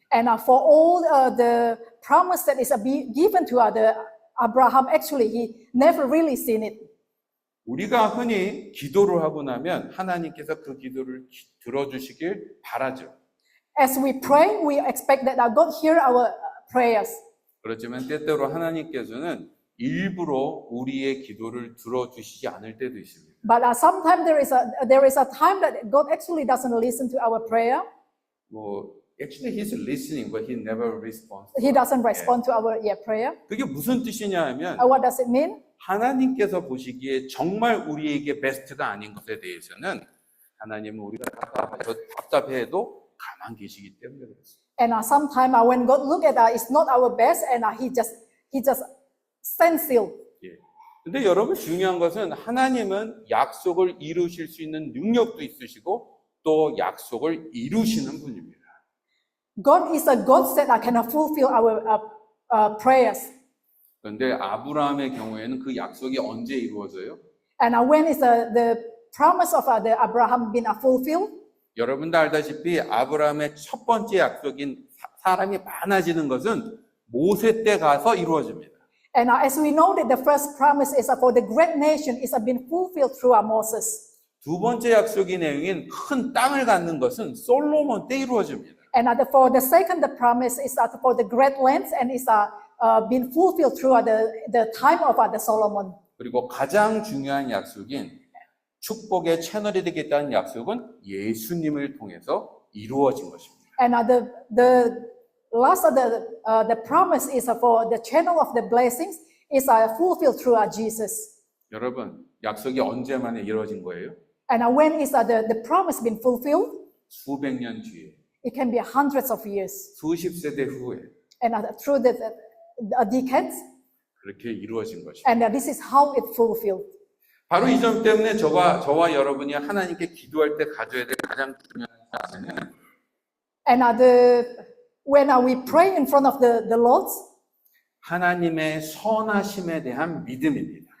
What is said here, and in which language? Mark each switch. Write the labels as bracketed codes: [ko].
[en] And for all the promise that is given to Abraham, actually he never really seen it. [ko] 우리가 흔히 기도를 하고 나면 하나님께서 그 기도를 들어주시길 바라죠. [en] As we pray, we expect that God hear our prayers. [ko] 그렇지만 때때로 하나님께서는 일부러 우리의 기도를 들어주시지 않을 때도 있습니다. [en] But sometimes there is a time that God actually doesn't listen to our prayer. Actually he's listening, but he never responds. He doesn't respond to our prayer. [ko] 그게 무슨 뜻이냐 하면 [en] What does it mean? [ko] 하나님께서 보시기에 정말 우리에게 베스트가 아닌 것에 대해서는 하나님은 우리가 답답해도 가만 계시기 때문에 그렇습니다. [en] And sometimes when God look at us, it's not our best, and He just stands still. [ko] 예. 근데 여러분 중요한 것은 하나님은 약속을 이루실 수 있는 능력도 있으시고 또 약속을 이루시는 분입니다. [en] God is a God that can fulfill our prayers. [ko] 그런데 아브라함의 경우에는 그 약속이 언제 이루어져요? [en] And when is the promise of the Abraham been fulfilled? [ko] 여러분도 알다시피 아브라함의 첫 번째 약속인 사람이 많아지는 것은 모세 때 가서 이루어집니다. [en] And as we know that the first promise is for the great nation is been fulfilled through Moses. [ko] 두 번째 약속의 내용인 큰 땅을 갖는 것은 솔로몬 때 이루어집니다. [en] And for the second, the promise is for the great lands and is been fulfilled through the time of the Solomon. [ko] 그리고 가장 중요한 약속인 축복의 채널이 되겠다는 약속은 예수님을 통해서 이루어진 것입니다. [en] And the last of the promise is for the channel of the blessings is fulfilled through Jesus. [ko] 여러분, 약속이 언제 만에 이루어진 거예요? [en] And when is the promise been fulfilled? [ko] 수백 년 뒤에, [en] It can be hundreds of years. [ko] 수십 세대 후에 [en] And through the decades, [ko] 그렇게 이루어진 것입니다. [en] and this is how it fulfilled. [ko] 바로 이 점 때문에 저와 여러분이 하나님께 기도할 때 가져야 될 가장 중요한 자세는 [en] And when we pray in front of the Lord, [ko] 하나님의 선하심에 대한 믿음입니다.